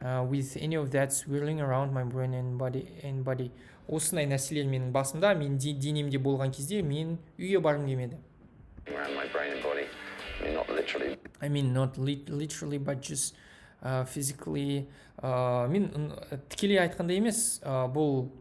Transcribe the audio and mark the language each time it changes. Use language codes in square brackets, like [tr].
[en] With any of that swirling around my brain and body. [kk] Осындай нәрселер менің басымда, мен денемде болған кезде мен үйге барғым келмеді. [en] Around my brain and body. I mean, not literally, but just physically. [kk] Мен тікелей айтқанда емес, бұл...